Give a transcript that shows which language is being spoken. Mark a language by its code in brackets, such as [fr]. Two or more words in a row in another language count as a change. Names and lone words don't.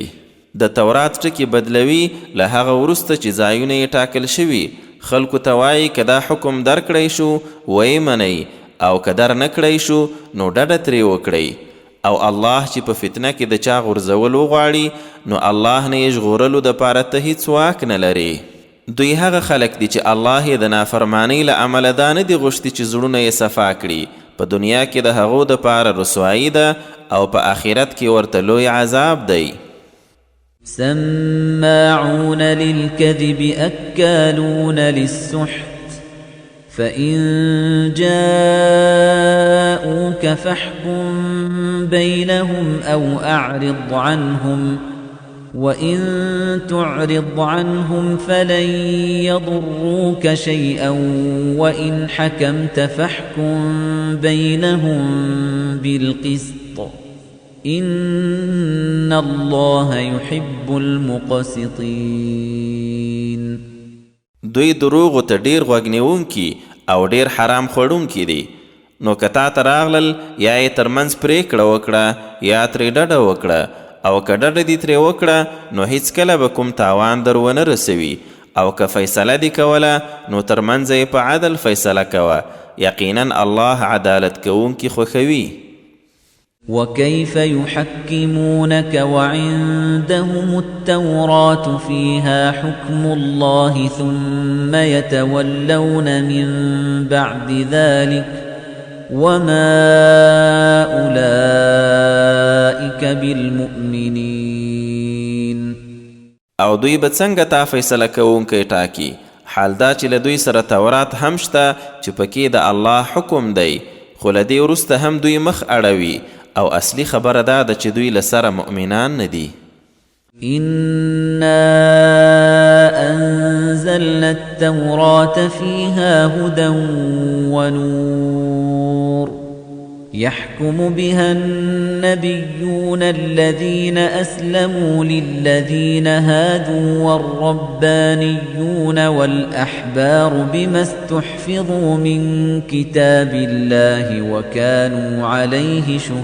[ps] د تورات ټکي بدلوي له هغه وروسته چې ځایونه یې ټاکل شوي خلکو ته وایي که دا حکم در کړی شو ویې منئ او که در نه کړی شو نو ډډه ترې وکړئ او الله چې په فتنه کې د چا غورځول وغواړي نو الله نه یې ژغورلو دپاره ته هیڅ واک نه لري. دوی هغه خلک دي چې الله یې د نافرمانۍ له امله دا نه دي غوښتي چې زړونه یې صفا کړي. په دنیا کې د هغو دپاره رسوایي ده او په آخرت کې ورته لوی عذاب دی. [ar] سماعون للكذب أكالون للسحت فإن جاءوك فاحكم بينهم أو أعرض عنهم وإن تعرض عنهم فلن يضروك شيئا وإن حكمت فاحكم بينهم بالقسط إن الله يحب المقسطين. [ps] دوی دروغو ته ډیر غوږنیونکي او ډیر حرام خوړونکي دي. نو که تا ته راغلل یا یې ترمنځ پرېکړه وکړه یا ترې ډډه وکړه او که ډډه دې ترې وکړه نو هیڅکله به کوم تاوان در ونه رسوي او که فیصله دې کوله نو ترمنځ یې په عدل فیصله کوه. یقینا الله عدالت کوونکي خوښوي. [ar] وكيف يحكمونك وعندهم التوراة فيها حكم الله ثم يتولون من بعد ذلك وما أولئك بالمؤمنين. [ps] او دوی به څنګه تا فیصله کوونکی ټاکي حال دا چې له دوی سره تورات هم شته چې پکې د الله حکم دی خو له دې وروسته هم دوی مخ اړوي او اصلي خبره دا ده چې دوی له سره مؤمنان نه دي. [ar] إنا أنزلنا التوراة فيها هدى ونور يحكم بها النبيون الذين أسلموا للذين هادوا والربانيون والأحبار بما استحفظوا من كتاب الله وكانوا عليه